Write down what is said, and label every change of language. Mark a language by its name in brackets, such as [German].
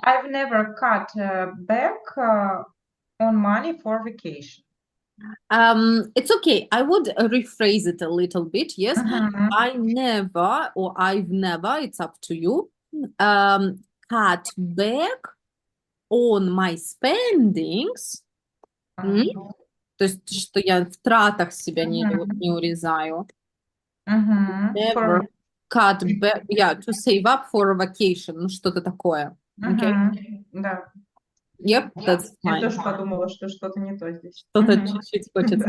[English] I've never cut back on money for vacation. It's okay. I would rephrase it a little bit. Yes, I never or I've never, it's up to you, cut back on my spendings. [Russian] То есть, что я в тратах себя не урезаю. [English] Never cut back, yeah, to save up for a vacation, [Russian] ну что-то такое. [English] Okay? [Russian] Да. [English] Yep, that's [Russian] Я [English] fine. [Russian] тоже подумала, что что-то не то здесь. Что-то чуть-чуть хочется.